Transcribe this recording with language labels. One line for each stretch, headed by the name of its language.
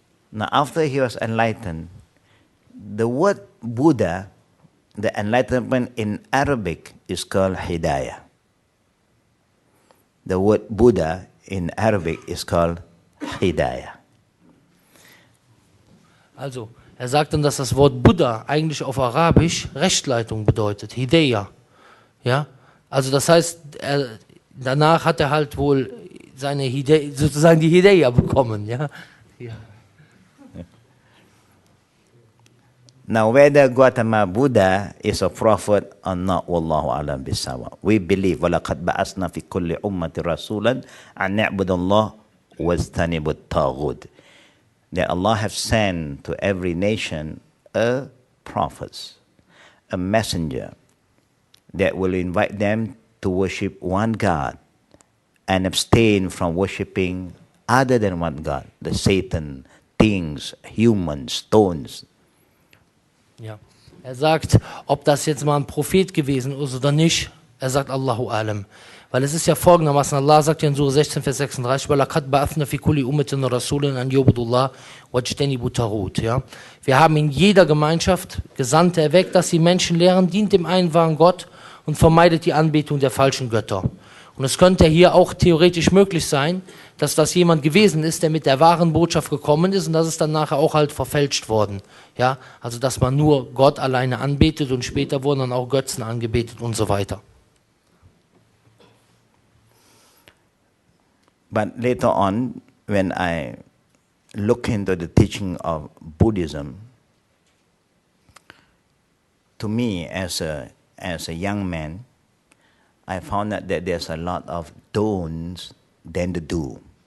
English: Now, after he was enlightened, the word Buddha, the enlightenment in Arabic is called Hidayah. The word Buddha in Arabic is called Hidayah.
German: Also, er sagt dann, dass das Wort Buddha eigentlich auf Arabisch Rechtleitung bedeutet, Hidayah. Ja? Also das heißt, danach hat er halt wohl seine Hidayah, sozusagen die Hidayah bekommen. Ja? Ja.
English: Now, whether Gautama Buddha is a prophet or not,
Arabic: wallahu alam bisawa.
English: We believe,
Arabic: وَلَقَدْ بَعَثْنَا فِي كُلِّ أُمَّةٍ رَسُولًا أَنْ نَعْبُدَ اللَّهَ وَاجْتَنِبُوا الطَّاغُوتَ.
English: That Allah have sent to every nation a prophet, a messenger, that will invite them to worship one God and abstain from worshiping other than one God, the Satan, things, humans, stones.
German: Ja. Er sagt, ob das jetzt mal ein Prophet gewesen ist oder nicht, er sagt
Arabic: Allahu Alam.
German: Weil es ist ja folgendermaßen, Allah sagt ja in Surah 16, Vers 36,
Arabic: وَلَقَدْ بَعَثْنَا فِي كُلِّ أُمَّةٍ رَسُولًا أَنْ يُعْبُدُوا اللَّهَ وَاجْتَنِبُوا الطَّاغُوتَ.
German: Ja? Wir haben in jeder Gemeinschaft Gesandte erweckt, dass sie Menschen lehren, dient dem einen wahren Gott und vermeidet die Anbetung der falschen Götter. Und es könnte hier auch theoretisch möglich sein, dass das jemand gewesen ist, der mit der wahren Botschaft gekommen ist und das ist dann nachher auch halt verfälscht worden. Ja? Also dass man nur Gott alleine anbetet und später wurden dann auch Götzen angebetet und so weiter.
English: But later on, when I look into the teaching of Buddhism, to me as a young man, I found out that there's a lot of don'ts than the do.